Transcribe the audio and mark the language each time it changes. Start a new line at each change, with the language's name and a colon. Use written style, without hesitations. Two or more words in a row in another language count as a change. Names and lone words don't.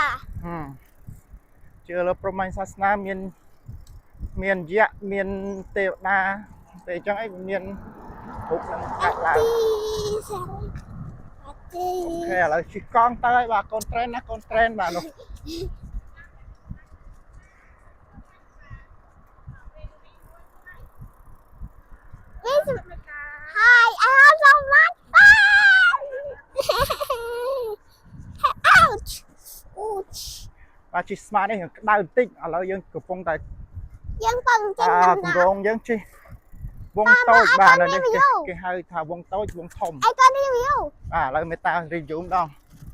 Khmer: ជឿលើព្រហ្មញ្ញសាសនាមានយៈមានទេវតាតែអញ្ចឹងអីមានរូបនឹងកាត់ឡើងអូខេឥឡូវជិះកង់ទៅហើយបាទកូនត្រេនណាកូនត្រេនបាទនោះ
English: Hi, I have so much fun! Ouch! Ouch!
Khmer: បាទជិះស្មានេះក្តៅបន្តិចឥឡូវយើងកំពុងតែ យើងពឹងចេញ គម្រោងយើងជិះវងតូចបាទនៅនេះគេហៅថាវងតូចវងធំ អីក៏ review បាទឥឡូវមេតា review ម្ដង